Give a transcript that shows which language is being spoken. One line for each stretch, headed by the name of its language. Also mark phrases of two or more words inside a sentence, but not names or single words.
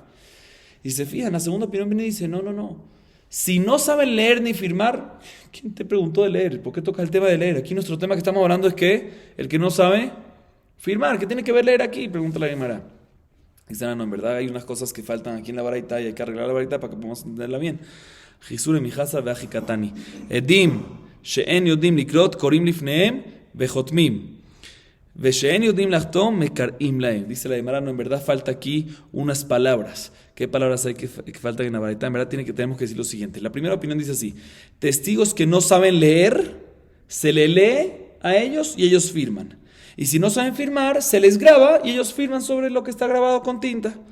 Spanish: Y se fijan, la segunda opinión viene y dice, no. Si no saben leer ni firmar, ¿quién te preguntó de leer? ¿Por qué tocas el tema de leer? Aquí nuestro tema que estamos hablando es que el que no sabe firmar, ¿qué tiene que ver leer aquí? Pregunta la Gemara. Dicen, no, en verdad hay unas cosas que faltan aquí en la baraita y hay que arreglar la baraita para que podamos entenderla bien.
Aramaic: חסורי מחסרא והכי קתני.
Hebrew: עדים, שאין יודעים לקרות קורים לפניהם וחותמים. ושאין יודעים לחתום מקרעים להם.
Spanish: Dice la Gemara, no, en verdad falta aquí unas palabras. ¿Qué palabras hay que faltan en la baraita? En verdad tenemos que decir lo siguiente. La primera opinión dice así, testigos que no saben leer, se le lee a ellos y ellos firman. Y si no saben firmar, se les graba y ellos firman sobre lo que está grabado con tinta.